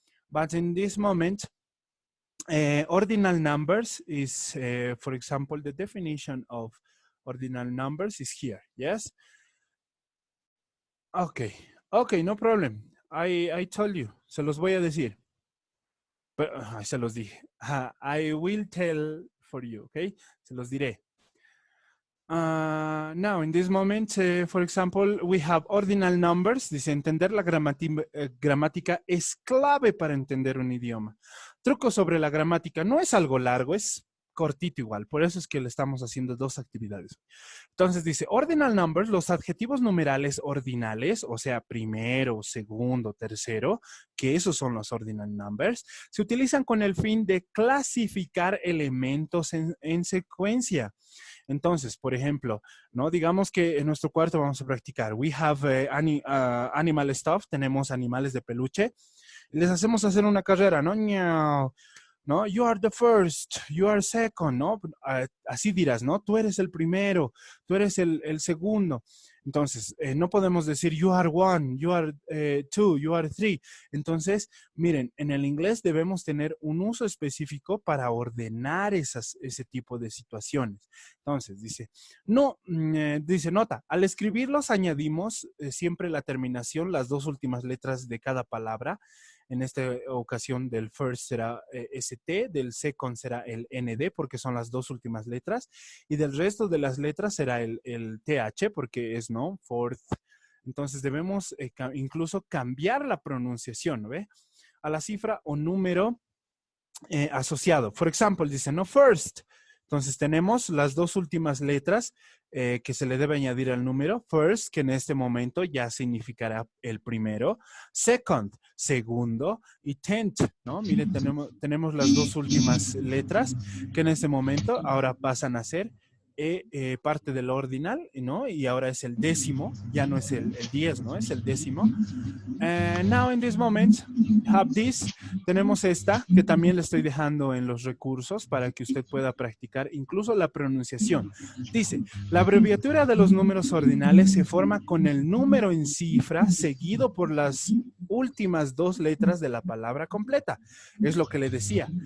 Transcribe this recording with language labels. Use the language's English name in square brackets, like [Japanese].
[English] But in this moment, ordinal numbers is, for example, the definition of ordinal numbers is here, yes? Okay. Okay, no problem. I told you. [Spanish] Se los voy a decir. Pero, se los dije. [English] I will tell for you, okay? [Spanish] Se los diré. [English] Now, in this moment, for example, we have ordinal numbers. [Spanish] Dice, entender la gramática es clave para entender un idioma. Truco sobre la gramática. No es algo largo, es cortito igual. Por eso es que le estamos haciendo 2 actividades. Entonces dice, ordinal numbers, los adjetivos numerales ordinales, o sea, primero, segundo, tercero, que esos son los ordinal numbers, se utilizan con el fin de clasificar elementos en secuencia. Entonces, por ejemplo, ¿no? Digamos que en nuestro cuarto vamos a practicar. [English] We have animal stuff, [Spanish] tenemos animales de peluche. Les hacemos hacer una carrera, ¿no? ¿No? [English] You are the first, you are second, [Spanish] ¿no? Así dirás, ¿no? Tú eres el primero, tú eres el segundo. Entonces, no podemos decir [English] you are one, you are two, you are three. [Spanish] Entonces, miren, en el inglés debemos tener un uso específico para ordenar ese tipo de situaciones. Entonces, dice, no, dice, nota, al escribirlos añadimos siempre la terminación, las 2 últimas letras de cada palabra. En esta ocasión del first será ST, del second será el ND porque son las 2 últimas letras y del resto de las letras será el TH porque es, ¿no? Fourth. Entonces debemos incluso cambiar la pronunciación, ¿no ve? A la cifra o número asociado. For example, dice, no, first. Entonces tenemos las 2 últimas letras que se le debe añadir al número. First, que en este momento ya significará el primero. Second, segundo. Y tenth, ¿no? Miren, tenemos las 2 últimas letras que en este momento ahora pasan a ser parte del ordinal, ¿no? Y ahora es el décimo, ya no es el 10, ¿no? Es el décimo. [English] Now in this moment, have this. [Spanish] Tenemos esta que también le estoy dejando en los recursos para que usted pueda practicar incluso la pronunciación. Dice, la abreviatura de los números ordinales se forma con el número en cifra seguido por las últimas 2 letras de la palabra completa. Es lo que le decía.